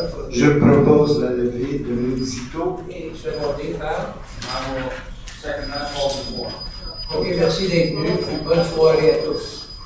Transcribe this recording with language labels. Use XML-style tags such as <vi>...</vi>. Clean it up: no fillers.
<fr>Je propose la levée de municipaux. Et secondé par?</fr> <en>I will second that, call for the floor.</en> <fr>Ok, merci d'être venu. Bonne soirée à tous.</fr>